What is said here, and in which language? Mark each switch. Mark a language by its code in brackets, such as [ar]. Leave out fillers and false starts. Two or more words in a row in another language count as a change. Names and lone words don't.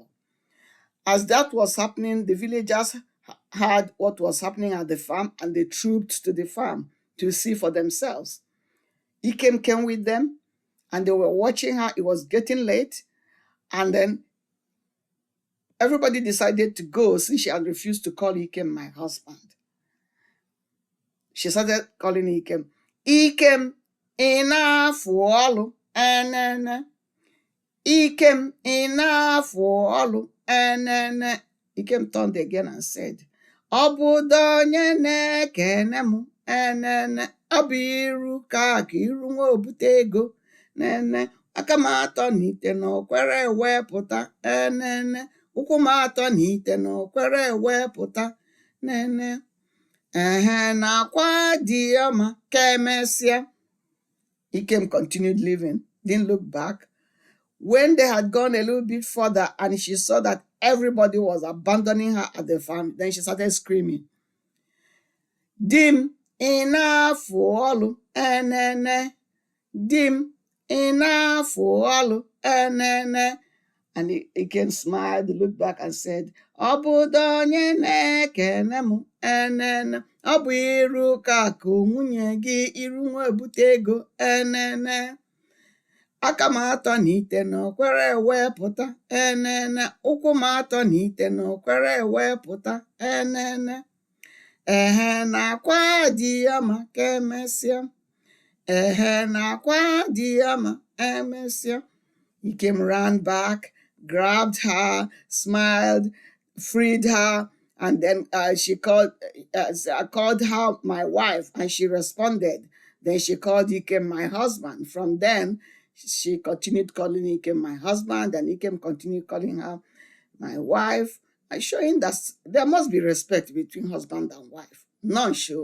[en] As that was happening, the villagers heard what was happening at the farm, and they trooped to the farm to see for themselves. Ikem came with them, and they were watching her. It was getting late, and then everybody decided to go since she had refused to call Ikem my husband. She started calling Ikem, Ikem [ig] inafuolu enene. Ikem inafuolu enene. [en] Ikem turned again and said, [ig] Obudo onye na-ekene mụ enene. Ọ bụ Irukaku, iru nwa obute ego nene. Aka m atọ n'ite na okwere wepụta enene. Ụkwụ m atọ n'ite na okwere wepụta nene. Ehe na akwa dị ya ma ka emesịa. [en] Ikem continued living, didn't look back. When they had gone a little bit further and she saw that everybody was abandoning her at the farm, then she started screaming, [ig] Dim inafuolu enene. Dim inafuolu enene. [en] And Ikem smiled, looked back and said, [ig] Obudo onye na-ekene mụ enene. Ọ bụ Irukaku, nwunye gị, iru nwa ebute ego enene. Aka m atọ n'ite na okwere wepụta enene. Ụkwụ m atọ n'ite na okwere wepụta enene. Ehe na akwa dị ya ma ka emesịa. Ehe na akwa dị ya ma emesịa. [en] Ikem ran back, grabbed her, smiled, freed her, And then I called her my wife, and she responded. Then she called Ikem my husband. From then, she continued calling Ikem my husband, and Ikem continued calling her my wife, and showing that there must be respect between husband and wife.